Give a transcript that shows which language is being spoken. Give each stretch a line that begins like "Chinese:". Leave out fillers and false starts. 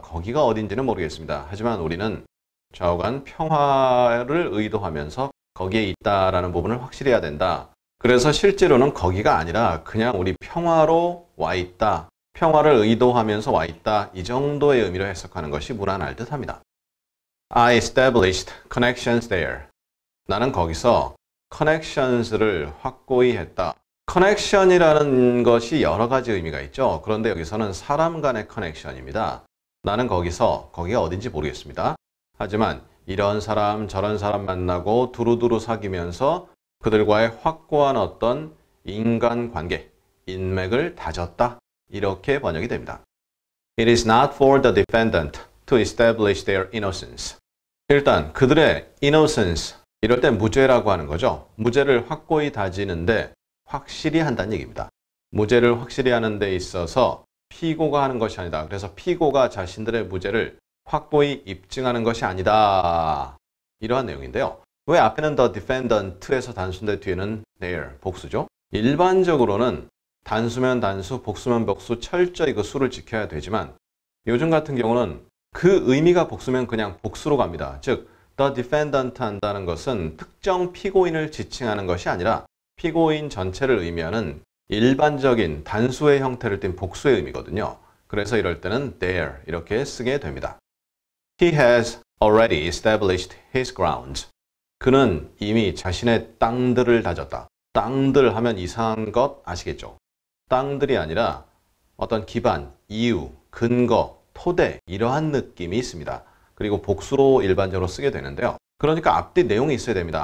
Korean: 거기가 어딘지는 모르겠습니다. 하지만 우리는 좌우간 평화를 의도하면서 거기에 있다라는 부분을 확실히 해야 된다. 그래서 실제로는 거기가 아니라 그냥 우리 평화로 와 있다. 평화를 의도하면서 와 있다. 이 정도의 의미로 해석하는 것이 무난할 듯합니다.
English: I established connections there.
Korean: 나는 거기서 connections를 확고히 했다. connection이라는 것이 여러 가지 의미가 있죠. 그런데 여기서는 사람 간의 connection입니다. 나는 거기가 어딘지 모르겠습니다. 하지만 이런 사람 저런 사람 만나고 두루두루 사귀면서 그들과의 확고한 어떤 인간관계, 인맥을 다졌다. 이렇게 번역이 됩니다.
English: It is not for the defendant to establish their innocence.
Korean: 일단 그들의 innocence, 이럴 때 무죄라고 하는 거죠. 무죄를 확고히 다지는데 확실히 한다는 얘기입니다. 무죄를 확실히 하는 데 있어서 피고가 하는 것이 아니다. 그래서 피고가 자신들의 무죄를 확고히 입증하는 것이 아니다. 이러한 내용인데요. 왜 앞에는
English: the defendant
Korean: 에서 단수인데 뒤에는 their, 복수죠? 일반적으로는 단수면 단수, 복수면 복수, 철저히 그 수를 지켜야 되지만 요즘 같은 경우는 그 의미가 복수면 그냥 복수로 갑니다. 즉,
English: the defendant
Korean: 한다는 것은 특정 피고인을 지칭하는 것이 아니라 피고인 전체를 의미하는 일반적인 단수의 형태를 띤 복수의 의미거든요. 그래서 이럴 때는 there 이렇게 쓰게 됩니다.
English: He has already established his grounds.
Korean: 그는 이미 자신의 땅들을 다졌다. 땅들 하면 이상한 것 아시겠죠? 땅들이 아니라 어떤 기반, 이유, 근거, 토대 이러한 느낌이 있습니다. 그리고 복수로 일반적으로 쓰게 되는데요. 그러니까 앞뒤 내용이 있어야 됩니다.